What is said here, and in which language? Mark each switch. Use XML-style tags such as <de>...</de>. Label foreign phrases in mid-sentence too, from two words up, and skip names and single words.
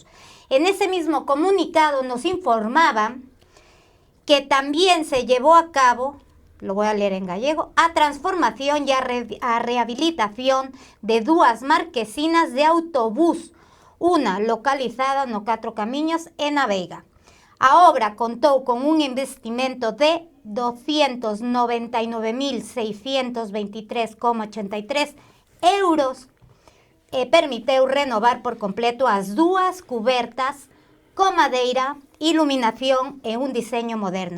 <es>En ese mismo comunicado nos informaban que también se llevó a cabo, lo voy a leer en gallego,</es> <gl>a transformación y a rehabilitación de dúas marquesinas de autobús, una localizada no Catro Camiños e na Veiga. A obra contou con un investimento de 299.623,83 euros e permiteu renovar por completo as dúas cubertas con madeira, iluminación e un diseño moderno.</gl>